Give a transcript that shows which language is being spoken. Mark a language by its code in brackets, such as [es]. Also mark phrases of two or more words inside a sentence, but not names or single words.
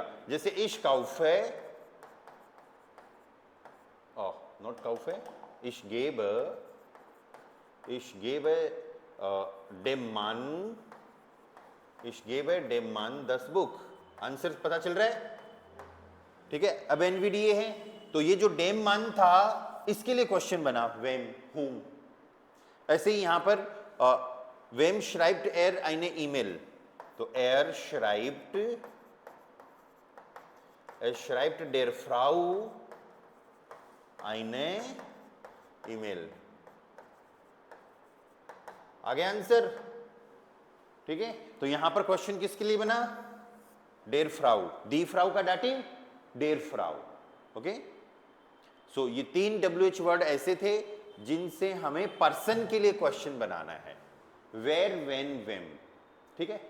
[de] जैसे ich kaufe, not kaufe, ich geb dem Mann das Buch. [hi] आंसर पता चल रहा है, ठीक है। अब एनवीडीए है, तो ये जो [de] dem Mann [hi] था इसके लिए क्वेश्चन बना, वेम, whom। ऐसे ही यहां पर [de] wem schreibt er eine E-Mail, [hi] तो [de] er schreibt der Frau eine E-Mail। [hi] आ गया आंसर, ठीक है। तो यहां पर क्वेश्चन किसके लिए बना, [de] der Frau, die Frau [hi] का डाटिव [de] der Frau, [hi] ओके। सो ये तीन [en] wh word [hi] ऐसे थे जिनसे हमें पर्सन के लिए क्वेश्चन बनाना है, [de] wer, wen, wem, [hi] ठीक है।